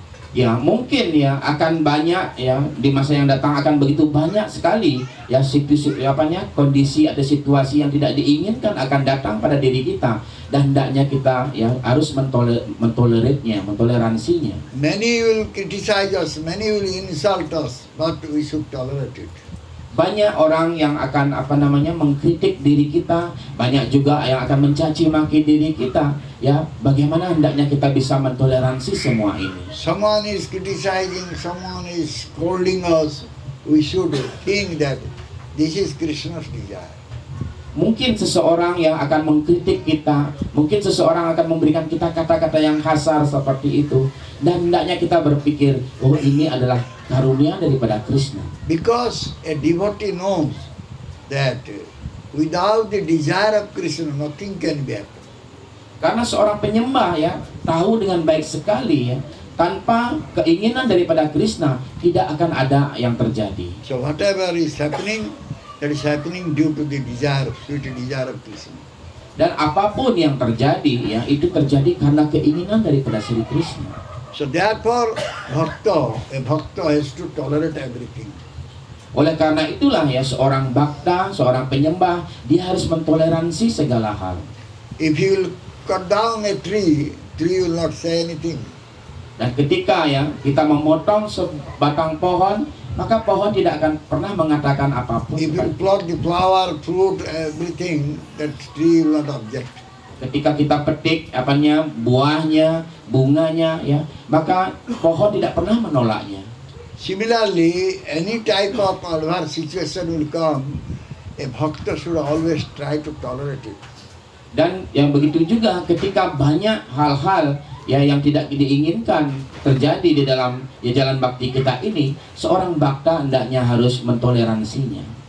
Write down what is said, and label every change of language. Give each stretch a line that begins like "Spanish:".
Indonesian: Ya mungkin ya akan banyak ya di masa yang datang akan begitu banyak sekali ya kondisi atau situasi yang tidak diinginkan akan datang pada diri kita, dan hendaknya kita ya harus mentoleransinya.
English: Many will criticize us, many will insult us, but we should tolerate it.
Indonesian: Banyak orang yang akan mengkritik diri kita, banyak juga yang akan mencaci maki diri kita. Ya, bagaimana hendaknya kita bisa mentoleransi semua ini?
English: Someone is criticizing, someone is scolding us. We should think that this is Krishna's desire.
Indonesian: Mungkin seseorang yang akan mengkritik kita, mungkin seseorang akan memberikan kita kata-kata yang kasar seperti itu, dan hendaknya kita berpikir, oh ini adalah karunia daripada Krishna.
English: Because a devotee knows that without the desire of Krishna, nothing can be happen.
Indonesian: Karena seorang penyembah ya tahu dengan baik sekali ya, tanpa keinginan daripada Krishna tidak akan ada yang terjadi.
English: So whatever is happening, that is happening due to the desire, sweet desire of Krishna.
Indonesian: Dan apapun yang terjadi ya itu terjadi karena keinginan daripada Sri Krishna.
English: So therefore, a bhakta has to tolerate everything.
Indonesian: Oleh karena itulah ya seorang bhakta, seorang penyembah, dia harus mentoleransi segala hal.
English: If you will cut down a tree will not say anything.
Indonesian: Dan ketika ya kita memotong sebatang pohon, maka pohon tidak akan pernah mengatakan apapun.
English: If you plot the flower, fruit, everything, that tree will not object.
Indonesian: Ketika kita petik buahnya, bunganya ya, maka pohon tidak pernah menolaknya.
English: Similarly, any type of adverse situation will come, a bhakta should always try to tolerate it.
Indonesian: Dan yang begitu juga ketika banyak hal-hal ya yang tidak diinginkan terjadi di dalam ya jalan bakti kita ini, seorang bhakta hendaknya harus mentoleransinya.